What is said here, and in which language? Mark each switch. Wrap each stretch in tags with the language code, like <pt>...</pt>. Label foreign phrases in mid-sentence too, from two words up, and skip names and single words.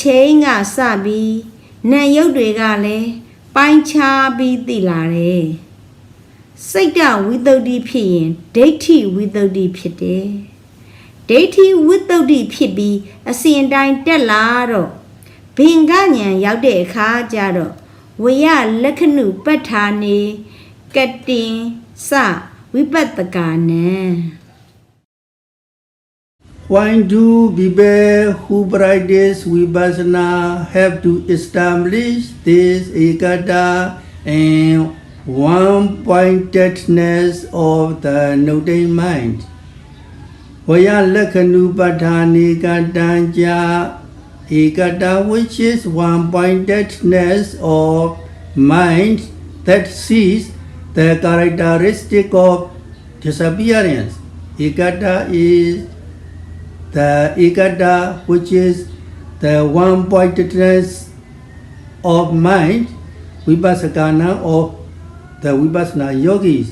<my>ချိန်ကစပြီးနာယုတ်တွေကလည်းပိုင်းခြားပြီးသိလာတယ်စိတ်တဝိတ္တုဒ္ဓိဖြစ်ရင်ဒိဋ္ဌိဝိတ္တုဒ္ဓိဖြစ်တယ်ဒိဋ္ဌိဝိတ္တုဒ္ဓိဖြစ်ပြီးအစဉ်တိုင်းတက်လာတော့ဘင်္ဂဉာဏ်ရောက်တဲ့အခါကျတော့</my> <pi>ဝေယလက္ခဏုပဋ္ဌာနေကတင်စဝိပတ္တကာနံ</pi> <en>Why do people who practice vipassana have to establish this ekata and one-pointedness of the noting mind?</en> <pi>Vaya lakhanu patthani katanja ekata,</pi> <en>which is one-pointedness of mind that sees the characteristic of disappearance. Ekata is the ekata, which is the one-pointedness of mind, vipassana of the vipassana yogis.</en>